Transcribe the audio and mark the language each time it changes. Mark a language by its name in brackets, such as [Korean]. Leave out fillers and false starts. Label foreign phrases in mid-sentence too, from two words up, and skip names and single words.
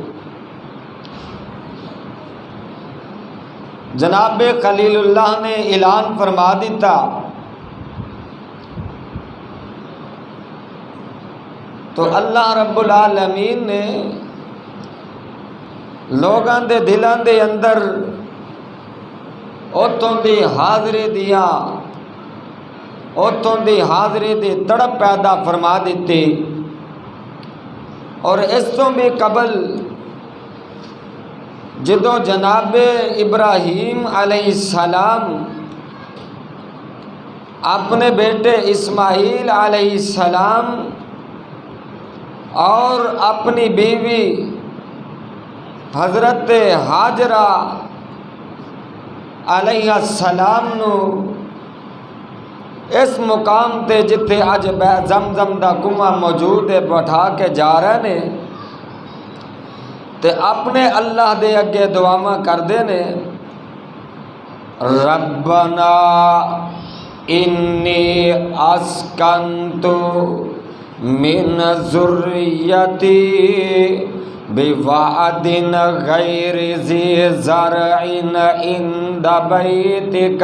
[Punjabi] جناب خلیل اللہ نے اعلان فرما دیتا تو اللہ رب العالمین نے لوگاں دے دلاں دے اندر اتوں دی حاضری دیاں اتوں دی حاضری دی تڑپ پیدا فرما دیتی. اور اس تو بھی قبل جدو جناب ابراہیم علیہ السلام اپنے بیٹے اسماعیل علیہ السلام اور اپنی بیوی حضرت ہاجرہ علیہ السلام نو اس مقام تے جتھے اج زمزم دا کنواں موجود ہے بٹھا کے جا رہے نے تے اپنے اللہ دے اگے دعاواں کردے نے [Arabic] ربنا انی اسکنت من ذریتی بوعد غیر ذی زرع عند بیتک